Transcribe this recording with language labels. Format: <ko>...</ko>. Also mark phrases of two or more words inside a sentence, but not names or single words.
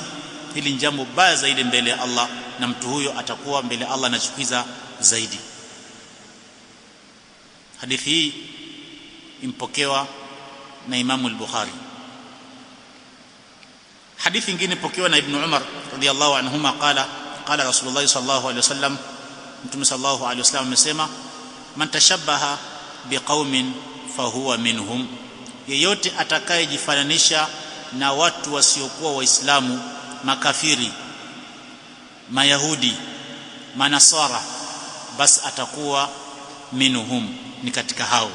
<sw>Hili ni jambo baya zaidi mbele ya Allah, na mtu huyo atakuwa mbele ya Allah anachukiza zaidi. Hadithi hii impokewa na Imam al-Bukhari. Hadithi nyingine pokewa na Ibn Umar</sw> <ar>رضي الله عنهما، قال رسول الله صلى الله عليه وسلم,</ar> <sw>Mtume</sw> <ar>صلى الله عليه وسلم</ar> <sw>amesema,</sw> <ar>من تشبه بقوم فهو منهم,</ar> <sw>yeyote atakayejifananisha na watu wasiokuwa Waislamu, makafiri, mayahudi, manasara, basi atakuwa minhum, ni katika hao.</sw>